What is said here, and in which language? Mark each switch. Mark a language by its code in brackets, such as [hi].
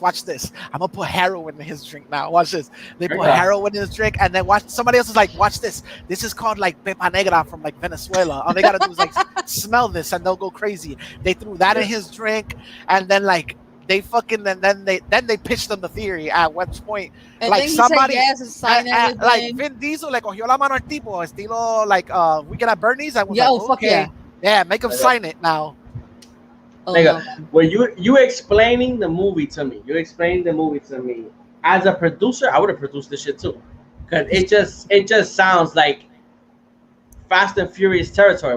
[en] I'm gonna put heroin in his drink now. Watch this." They put heroin in his drink, and then somebody else was like, "Watch this. This is called like pepa negra from like Venezuela. All they gotta do is like smell this, and they'll go crazy." They threw that in his drink, and then like they fucking then they pitched them the theory. At which point, and like somebody like [es] Vin Diesel le cogió la mano al tipo, estilo like Weekend at Bernie's. [en] I was fuck yeah, make him sign it now. Well, you explaining the movie to me. You explained the movie to me. As a producer, I would have produced this shit too, because it just sounds like Fast and Furious territory.